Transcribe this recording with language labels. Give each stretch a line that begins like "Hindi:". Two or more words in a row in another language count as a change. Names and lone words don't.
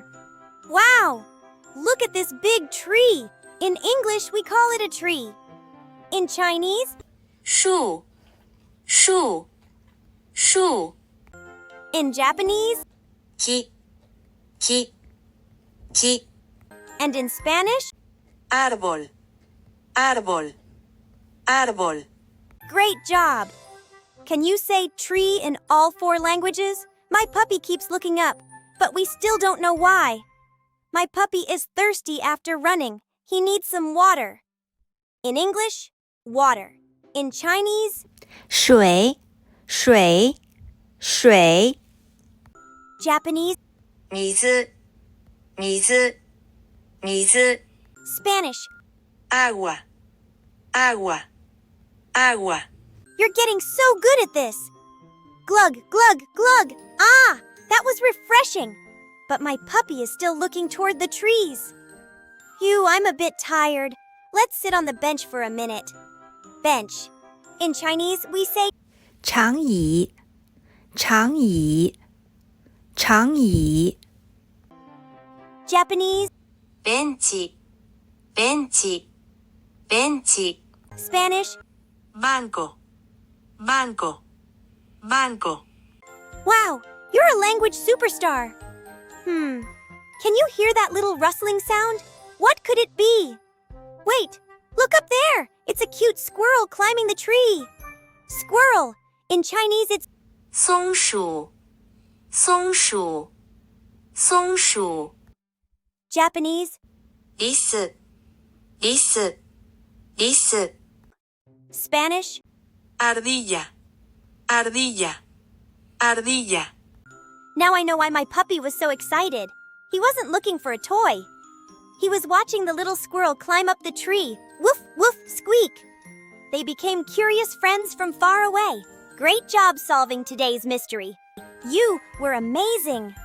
English: Wow! Look at this big tree. In English, we call it a tree. In Chinese,
Chinese: 树树树
English: in Japanese,
Japanese: 木木木
English: and in Spanish,
Spanish: árbol árbol árbol
English: great job! Can you say tree in all 4 languages? My puppy keeps looking up, but we still don't know why. My puppy is thirsty after running. He needs some water. In English, water. In Chinese,
Chinese: 水水水
English: Japanese,
Japanese: 水水水
English: Spanish.
Spanish: agua agua agua
English: You're getting so good at this. Glug, glug, glug. Ah, that was refreshing. But my puppy is still looking toward the trees. Phew, I'm a bit tired. Let's sit on the bench for a minute. Bench. In Chinese, we say
Chinese: 长椅长椅长椅
English: Japanese,
Japanese: ベンチベンチベンチ
English: Spanish.
Spanish: banco banco banco
English: Wow, you're a language superstar. Can you hear that little rustling sound? What could it be? Wait, look up there. It's a cute squirrel climbing the tree. Squirrel. In Chinese, it's
Chinese: 松鼠松鼠松鼠
English: Japanese,
Japanese: リスリスリス
English: Spanish,
Spanish: ardilla ardilla ardilla
English: Now I know why my puppy was so excited. He wasn't looking for a toy. He was watching the little squirrel climb up the tree. Woof, woof, squeak. They became curious friends from far away. Great job solving today's mystery. You were amazing.